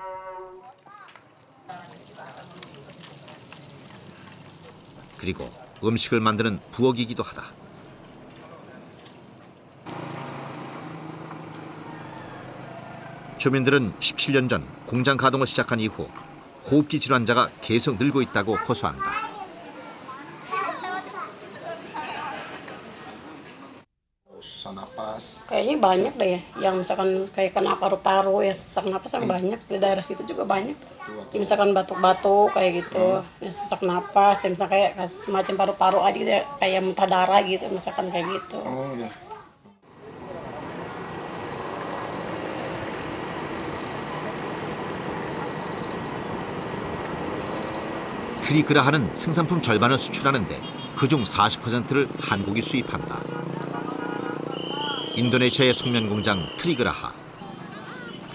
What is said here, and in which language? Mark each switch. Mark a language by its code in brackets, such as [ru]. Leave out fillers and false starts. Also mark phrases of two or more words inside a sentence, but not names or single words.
[ko] 그리고 음식을 만드는 부엌이기도 하다. 주민들은 17년 전 공장 가동을 시작한 이후 호흡기 질환자가 계속 늘고 있다고 호소한다. [id] Susah napas. Kayaknya banyak deh yang misalkan kayak kena paru-paru ya sesak napas yang banyak di daerah situ juga banyak. Ya, misalkan batuk-batuk kayak gitu, ya, sesak napas, ya, misalkan kayak semacam paru-paru aja gitu ya, kayak muntah darah gitu, misalkan kayak gitu. Oh ya. [ko] 트리그라하는 생산품 절반을 수출하는데 그중 40%를 한국이 수입한다. 인도네시아의 속면 공장 트리그라하.